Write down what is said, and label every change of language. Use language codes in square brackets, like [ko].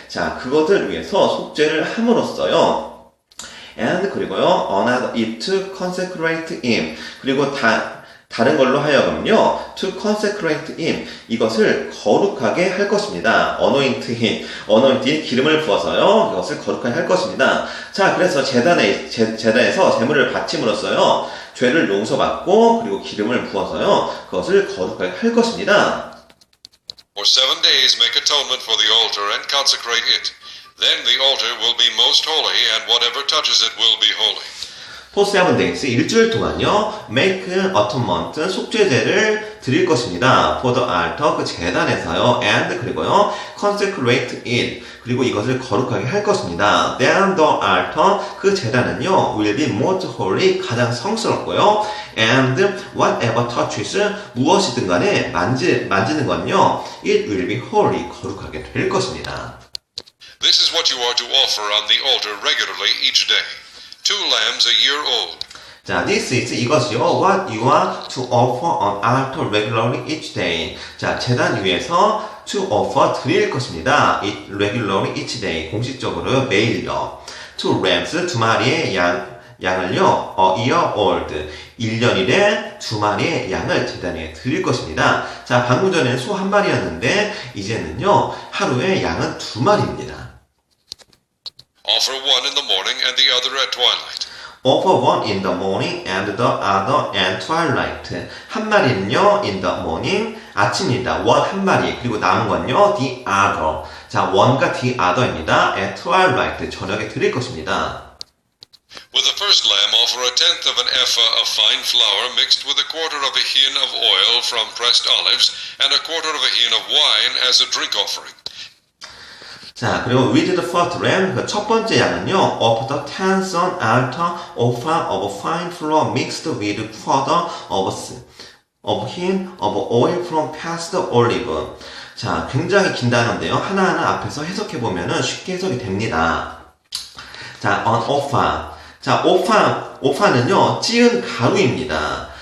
[ko] 자, 그것을 위해서 속죄를 함으로써요. [en] and, 그리고요, another it to consecrate him. [ko] 그리고 다른 걸로 하여금요, to consecrate him. 이것을 거룩하게 할 것입니다. anointing, 기름을 부어서요, 이것을 거룩하게 할 것입니다. 자, 그래서 제단에서 제물을 바침으로써요, 죄를 용서받고, 그리고 기름을 부어서요, 그것을 거룩하게 할 것입니다. [en] For 7 days make atonement for the altar and consecrate it. Then the altar will be most holy, and whatever touches it will be holy. For 7 days, 일주일 동안요, make atonement, 속죄제를 드릴 것입니다. [ko] For the altar, 그 제단에서요, and, 그리고요, consecrate it, 그리고 이것을 거룩하게 할 것입니다. [en] Then the altar, 그 제단은요, will be most holy, 가장 성스럽고요, and whatever touches, 무엇이든 간에 만지는 건요, it will be holy, 거룩하게 될 것입니다. This is what you are to offer on the altar regularly each day. 2 lambs a year old. 자, this is 이것이요. What you are to offer on altar regularly each day. [ko] 자, 제단 위에서 to offer 드릴 것입니다. [en] regularly each day. 공식적으로 매일요. [ko] 2 rams 2마리의 양을요. [en] a year old. [ko] 1년일에 2마리의 양을 제단 위에 드릴 것입니다. 자, 방금 전에는 소 1마리였는데 이제는요. 하루에 양은 2마리입니다. [en] Offer one in the morning and the other at twilight. Offer one in the morning and the other at twilight. [ko] 한 마리는요, in the morning, 아침입니다. 한 마리. 그리고 남은 건요, the other. 자, one과 the other입니다. at twilight, 저녁에 드릴 것입니다. [en] With the first lamb, offer a tenth of an ephah of fine flour mixed with a quarter of a hin of oil from pressed olives and a quarter of a hin of wine as a drink offering. 자, 그리고 with the first lamb, 그 첫 번째 양은요, of the tenth on altar, offer of fine flour mixed with quarter of hin of oil from pressed olive. [ko] 자, 굉장히 긴 단어인데요. 하나하나 앞에서 해석해보면 쉽게 해석이 됩니다. [en] 자, on offer. [ko] 자, 오파는요, 찌은 가루입니다.